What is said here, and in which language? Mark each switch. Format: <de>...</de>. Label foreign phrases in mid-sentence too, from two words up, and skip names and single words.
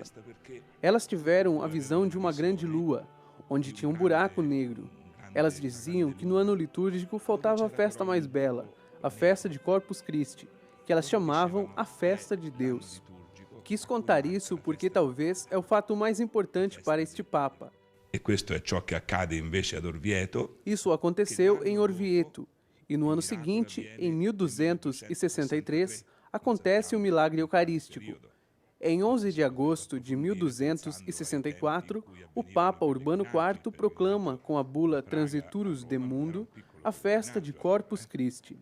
<pt>Elas tiveram a visão de uma grande lua, onde tinha um buraco negro. Elas diziam que no ano litúrgico faltava a festa mais bela, a festa de Corpus Christi, que elas chamavam a festa de Deus. Quis contar isso porque talvez é o fato mais importante para este Papa.</pt> <it>E questo è ciò che accade invece ad Orvieto.</it> <pt>Isso aconteceu em Orvieto, e no ano seguinte, em 1263, acontece o milagre eucarístico. Em 11 de agosto de 1264, o Papa Urbano IV proclama com a bula Transiturus de Mundo a festa de Corpus Christi.</pt>